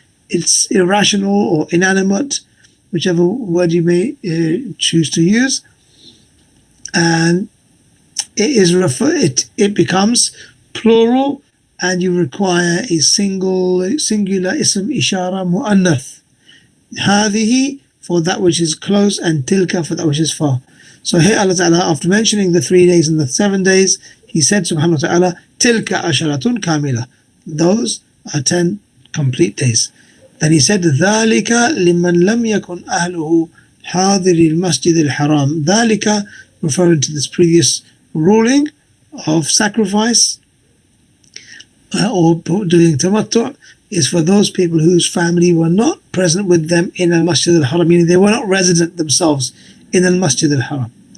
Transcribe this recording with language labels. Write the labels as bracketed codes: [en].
[en] it's irrational or inanimate, whichever word you may choose to use, and it becomes plural, and you require a singular ism ishara mu'annath. هذه for that which is close, and tilka for that which is far. So here Allah Ta'ala, after mentioning the 3 days and the 7 days, He said subhanahu wa ta'ala, [ar] tilka asharatun kamila, [en] those are 10 complete days. Then He said, [ar] ذَلِكَ لِمَنْ لَمْ يَكُنْ أَهْلُهُ حَاضِرِ الْمَسْجِدِ الْحَرَامِ. [en] ذَلِكَ, referring to this previous ruling of sacrifice or doing tamattu', is for those people whose family were not present with them in al-Masjid al-Haram, meaning they were not resident themselves in al-Masjid al-Haram.